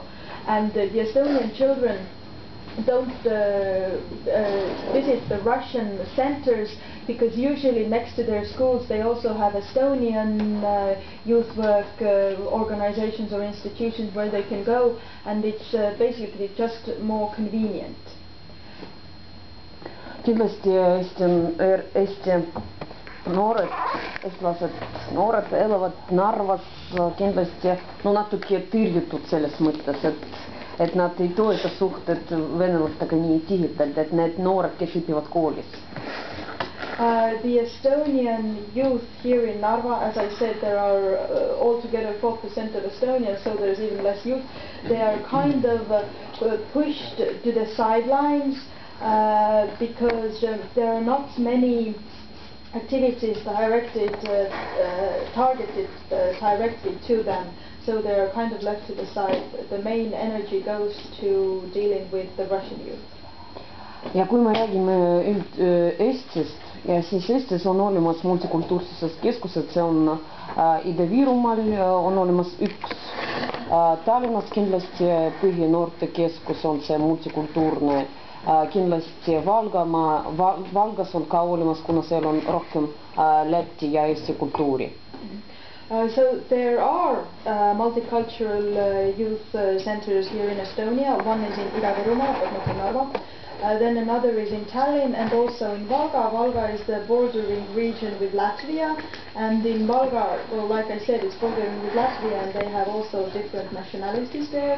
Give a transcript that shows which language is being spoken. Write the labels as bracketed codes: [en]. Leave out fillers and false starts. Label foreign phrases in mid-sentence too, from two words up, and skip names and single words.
[en] And the Estonian children don't visit the Russian centers, because usually next to their schools they also have Estonian youth work organizations or institutions where they can go, and it's basically just more convenient. [et] Kindlasti Eesti noored eestlased, noored elavad Narvas kindlasti natuke tõrjutud selles mõttes, et nad ei toeta suhted venelastega nii tihedalt, et need noored, kes õpivad koolis. [en] The Estonian youth here in Narva, as I said, there are altogether 4% of Estonians, so there's even less youth. They are kind of pushed to the sidelines because there are not many activities targeted directly to them, so they are kind of left to the side. The main energy goes to dealing with the Russian youth. [et] Ja kui me räägime Eestist, ja siis Eestis on olemas multikultuurses keskused, see on Ida-Virumaal on olemas üks, Tallinnas kindlasti põhinoortekeskus on see multikultuurne, kindlasti Valgas on ka olemas, kuna seal on rohkem Läti ja Eesti kultuuri. [en] So there are multicultural youth centers here in Estonia. One is in Ida-Virumaa, but not in Narva. Then another is in Tallinn and also in Valga. Valga is the bordering region with Latvia, and in Valga, well, like I said, it's bordering with Latvia, and they have also different nationalities there.